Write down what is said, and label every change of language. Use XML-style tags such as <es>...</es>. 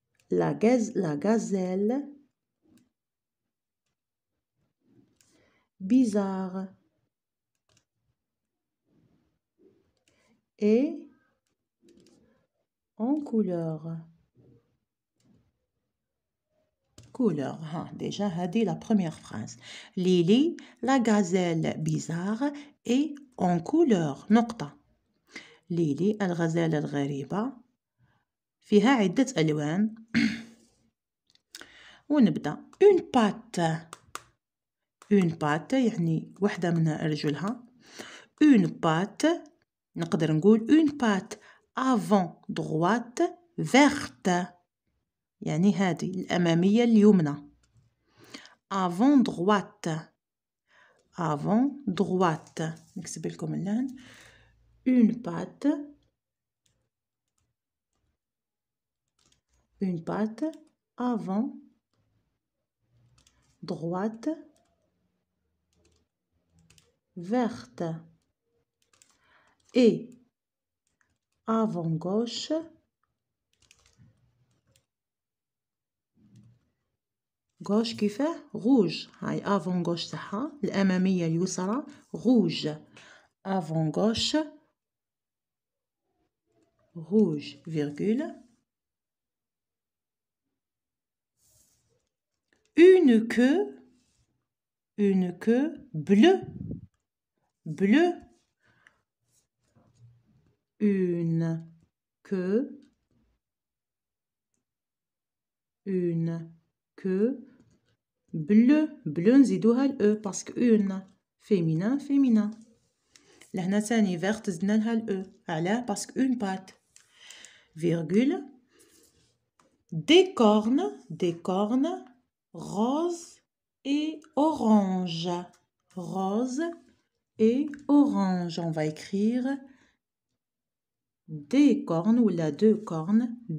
<fr>La gazelle bizarre est en couleur. Couleur. Ah, déjà, هذه la première phrase. Lily, la gazelle bizarre est en couleur.</fr> <ar>نقطة. ليلي الغزالة الغريبة فيها عدة ألوان.</ar> <fr>ونبدأ. Une patte. Une patte</fr> <ar>يعني واحدة من رجلها.</ar> <fr>Une patte</fr> <ar>نقدر نقول</ar> <fr>une patte avant droite verte.</fr> <ar>يعني هذه الأمامية اليمنى.</ar> <fr>Avant droite. Avant droite.</fr> <ar>نكتب لكم الآن.</ar> <fr>Une patte. Une patte avant droite verte. Et avant gauche gauche كيفاه rouge.</fr> <ar>هاي</ar> <fr>avant gauche</fr> <ar>تاعها الأمامية اليسرى rouge.</ar> <fr>Avant gauche rouge virgule. Une queue bleue. Bleu. Une queue bleu. bleu</fr> <ar>نزيدوها ال</ar> <fr>e parce que une féminin.</fr> <ar>لهنا ثاني verte زدنا لها ال e.</ar> <fr>علاه parce que une patte. Virgule. Des cornes rose et orange. Rose et orange. On va écrire des cornes ou la deux cornes.</fr>